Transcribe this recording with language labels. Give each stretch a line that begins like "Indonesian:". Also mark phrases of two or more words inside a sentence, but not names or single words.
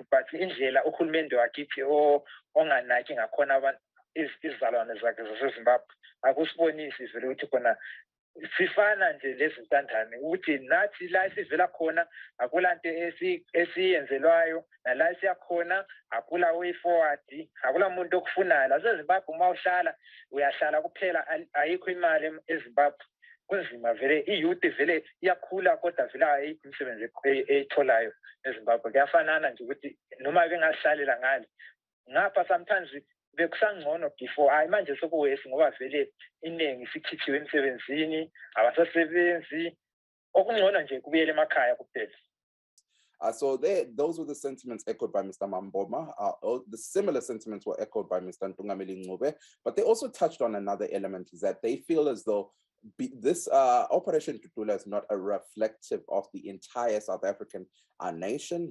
North Ndebele: but indlela uhulumende wakithi onganaki ngakhona abantu izizalwane zakhe zaseZimbabwe akusibonisi vele ukuthi khona sifana nje lezintandane ukuthi nathi la sivela khona akulanto esiyenzelwayo nala siyakhona akula
English: way forward
North Ndebele: akula muntu okufunayo la eZimbabwe uma uhlala uyahlala kuphela ayikho imali eZimbabwe kunzima vele iyouth vele iyakhula kodwa vele ayikho imisebenzi eyitholayo eZimbabwe kuyafanana nje ukuthi noma bengahlalela ngale ngapha sometimes bekusangcono before hayi manje sokuwesi ngoba vele iningi sikhithiwe emsebenzini abasasebenzi okungcono nje kubuyele emakhaya kuphela.
English: So those were the sentiments echoed by Mr. Mamboma. The similar sentiments were echoed by Mr. Ntungameli Ncube, but they also touched on another element, is that they feel as though this Operation Dudula is not a reflective of the entire South African nation.